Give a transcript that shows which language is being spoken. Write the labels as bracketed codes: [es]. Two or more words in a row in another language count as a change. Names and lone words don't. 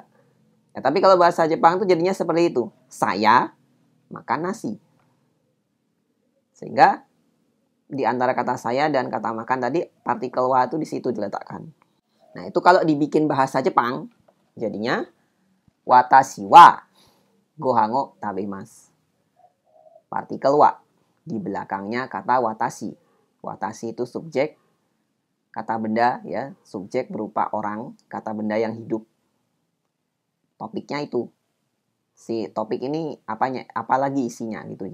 [id] Ya, tapi kalau bahasa Jepang itu jadinya seperti itu. Saya makan nasi. Sehingga di antara kata saya dan kata makan tadi, partikel wa itu di situ diletakkan. Nah, itu kalau dibikin bahasa Jepang, jadinya [ja] 私はご飯を食べます. [id] Partikel wa. di belakangnya kata watashi. Watashi itu subjek, kata benda ya, subjek berupa orang, kata benda yang hidup. Topiknya itu. Si topik ini apalagi isinya gitu.